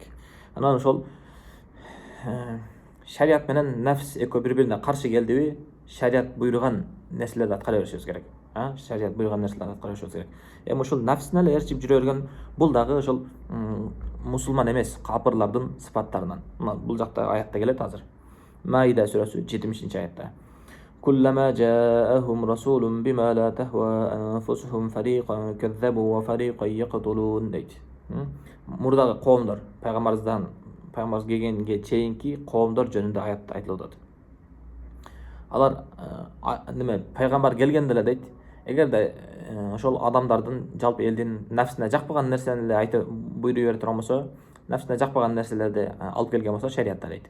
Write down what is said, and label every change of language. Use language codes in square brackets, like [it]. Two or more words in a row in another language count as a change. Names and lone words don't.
[ky] Анан ошол шарият менен нафс экөө бири-бирине каршы келдиби, шарият буйруган нерселерди аткара беришибиз керек. Шарият буйруган нерселерди аткара беришибиз керек. Эми ошол нафсине эле ээрчип жүрө берген бул дагы ошол мусулман эмес капырлардын сыпаттарынан. Бул жакта аятта келет азыр. Маида сүрөсү 70-аятта. [ar] كلما جاءهم رسول بما لا تهوى أنفسهم فريقا كذبوا وفريقا يقتلون дейт. [ky] Мурдагы коомдор, пайгамбарыбыз келгенге чейинки коомдор жөнүндө аятта айтылып атат. Алар пайгамбар келгенде эле дейт, эгерде ошол адамдардын, жалпы элдин нафсине жакпаган нерсени эле айтып буйруй бере турган болсо, нафсине жакпаган нерселерди алып келген болсо шариятта дейт.